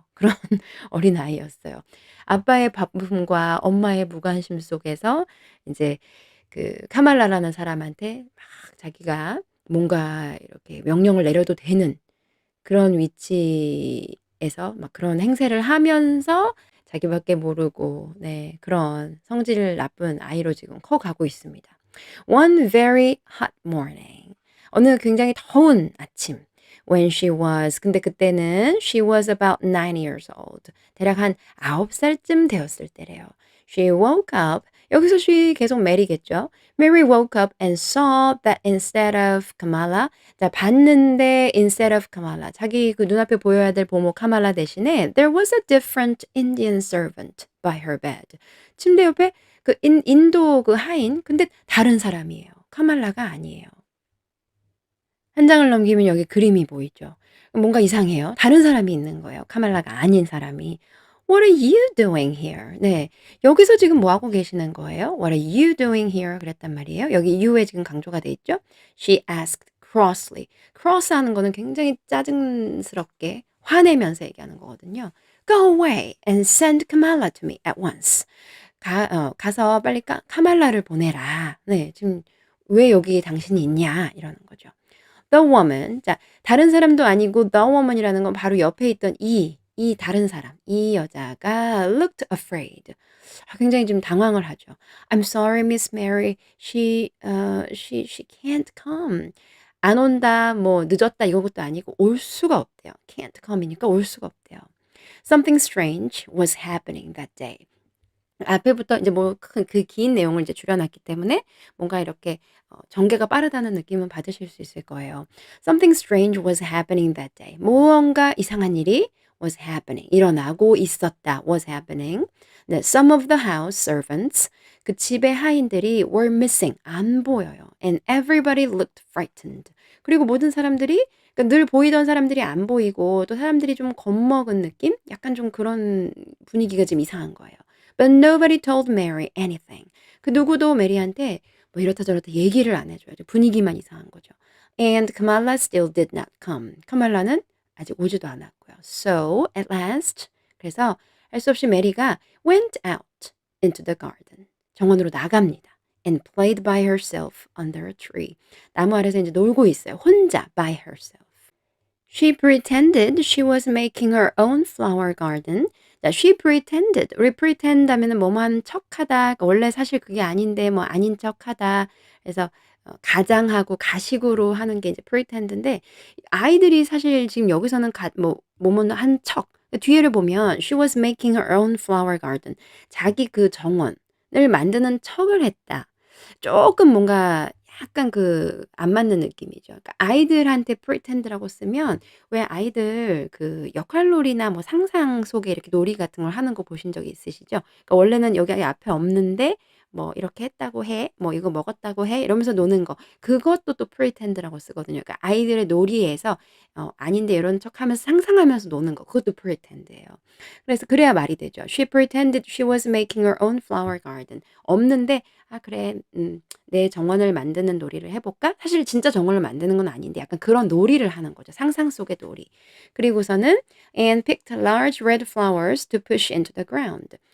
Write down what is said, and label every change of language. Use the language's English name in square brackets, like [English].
[Korean] 그런 어린아이였어요. 아빠의 바쁨과 엄마의 무관심 속에서 인제 그 카말라라는 사람한테 막 자기가 뭔가 이렇게 명령을 내려도 되는 그런 위치에서 막 그런 행세를 하면서 자기밖에 모르고 그런 성질 나쁜 아이로 지금 커가고 있습니다. [English] One very hot morning. [Korean] 어느 굉장히 더운 아침. [English] When [Korean] 근데 그때는 [English] she was about 9 years old. [Korean] 대략 한 9살쯤 되었을 때래요. [English] She woke up. [Korean] 여기서 she 계속 메리겠죠. [English] Mary woke up and saw that instead of Kamala, [Korean] 자 봤는데 [English] instead of Kamala, [Korean] 자기 그 눈앞에 보여야 될 보모 카말라 대신에 [English] there was a different Indian servant by her bed. [Korean] 침대 옆에 그 인도 그 하인, 근데 다른 사람이에요. 카말라가 아니에요. 한 장을 넘기면 여기 그림이 보이죠. 뭔가 이상해요. 다른 사람이 있는 거예요. 카말라가 아닌 사람이. [English] What are you doing here? [Korean] 네. 여기서 지금 뭐 하고 계시는 거예요? [English] What are you doing here? [Korean] 그랬단 말이에요. 여기 you에 지금 강조가 돼 있죠. [English] She asked crossly. [Korean] cross 하는 거는 굉장히 짜증스럽게 화내면서 얘기하는 거거든요. [English] Go away and send Kamala to me at once. [Korean] 가서 빨리 카말라를 보내라. 네. 지금 "왜 여기 당신이 있냐?" 이러는 거죠. [English] The woman. [Korean] 자, 다른 사람도 아니고 the woman이라는 건 바로 옆에 있던 이 다른 사람, 이 여자가 looked afraid. 굉장히 좀 당황을 하죠. [English] "I'm sorry, Miss Mary. She can't come." [Korean] 안 온다, 뭐 늦었다 이것도 아니고 올 수가 없대요. can't come이니까 올 수가 없대요. [English] Something strange was happening that day. [Korean] 앞에부터 이제 뭐 그 긴 내용을 이제 줄여 놨기 때문에 뭔가 이렇게 전개가 빠르다는 느낌은 받으실 수 있을 거예요. [English] Something strange was happening that day. [Korean] 무언가 이상한 일이 [English] was happening. [Korean] 일어나고 있었다. [English] was happening. 네, some of the house servants. [Korean] 그 집의 하인들이 [English] were missing. [Korean] 안 보여요. [English] And everybody looked frightened. [Korean] 그리고 모든 사람들이 그러니까 늘 보이던 사람들이 안 보이고 또 사람들이 좀 겁먹은 느낌? 약간 좀 그런 분위기가 좀 이상한 거예요. [English] But nobody told Mary anything. [Korean] 그 누구도 메리한테 뭐 이렇다 저렇다 얘기를 안 해줘요. 분위기만 이상한 거죠. [English] And Kamala still did not come. [Korean] 카말라는 아직 오지도 않았고요. [English] So at last, [Korean] 그래서 할 수 없이 메리가 [English] went out into the garden. [Korean] 정원으로 나갑니다. [English] And played by herself under a tree. [Korean] 나무 아래서 이제 놀고 있어요. 혼자 [English] by herself. She pretended she was making her own flower garden. [Korean] 자, [English] she pretended. [Korean] 우리 pretend 하면은 뭐뭐한 척하다. 그러니까 원래 사실 그게 아닌데 뭐 아닌 척하다. 그래서 가장하고 가식으로 하는 게 이제 pretend인데 아이들이 사실 지금 여기서는 뭐뭐는 한 척. 뒤에를 보면 [English] she was making her own flower garden. [Korean] 자기 그 정원을 만드는 척을 했다. 조금 뭔가 약간 안 맞는 느낌이죠. 그러니까 아이들한테 pretend라고 쓰면 왜 아이들 그 역할놀이나 뭐 상상 속에 이렇게 놀이 같은 걸 하는 거 보신 적이 있으시죠? 그러니까 원래는 여기 앞에 없는데 뭐 "이렇게 했다고 해." 뭐 "이거 먹었다고 해." 이러면서 노는 거. 그것도 또 pretend라고 쓰거든요. 그러니까 아이들의 놀이에서 아닌데 이런 척하면서 상상하면서 노는 거. 그것도 pretend예요. 그래서 그래야 말이 되죠. [English] She pretended she was making her own flower garden. [Korean] 없는데 "아 그래. 내 정원을 만드는 놀이를 해 볼까?" 사실 진짜 정원을 만드는 건 아닌데 약간 그런 놀이를 하는 거죠. 상상 속의 놀이. 그리고서는 [English] and picked large red flowers to push into the ground.